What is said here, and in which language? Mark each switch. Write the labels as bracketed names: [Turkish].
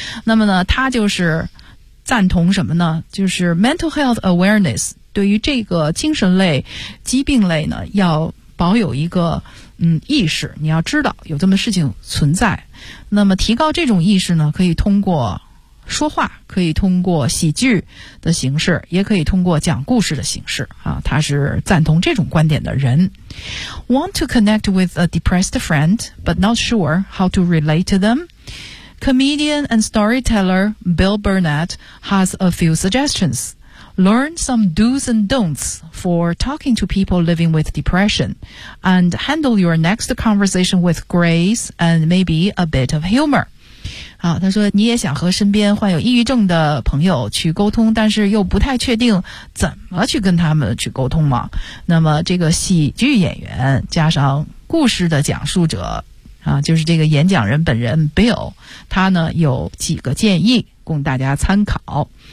[Chinese] 那么呢他就是赞同什么呢，就是 [English] mental health awareness， [Chinese] 对于这个精神类疾病类呢要保有一个意识，你要知道有这么事情存在。那么提高这种意识呢，可以通过说话，可以通过喜剧的形式，也可以通过讲故事的形式啊。他是赞同这种观点的人。 [English] Want to connect with a depressed friend but not sure how to relate to them? Comedian and storyteller Bill Burnett has a few suggestionsLearn some do's and don'ts for talking to people living with depression, and handle your next conversation with grace and maybe a bit of humor. [Chinese] 好，他说你也想和身边患有抑郁症的朋友去沟通，但是又不太确定怎么去跟他们去沟通嘛。那么这个喜剧演员加上故事的讲述者啊，就是这个演讲人本人 Bill， 他呢有几个建议供大家参考。